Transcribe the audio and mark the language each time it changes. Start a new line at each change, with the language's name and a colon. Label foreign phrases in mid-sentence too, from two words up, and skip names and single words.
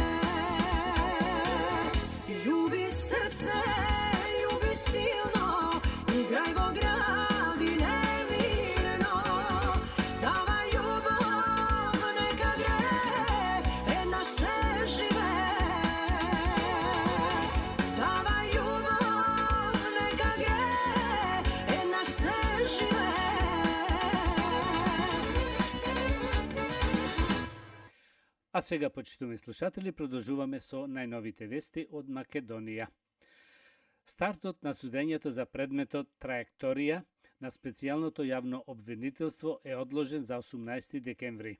Macedonian: Љуби срце, љуби силно, играј во гради немирно. Давај љубав, нека гре, наш се живе. Давај љубав, нека гре, наш се живе. А сега, почитувани слушатели, продолжуваме со најновите вести од Македонија. Стартот на судењето за предметот траекторија на специјалното јавно обвинителство е одложен за 18 декември.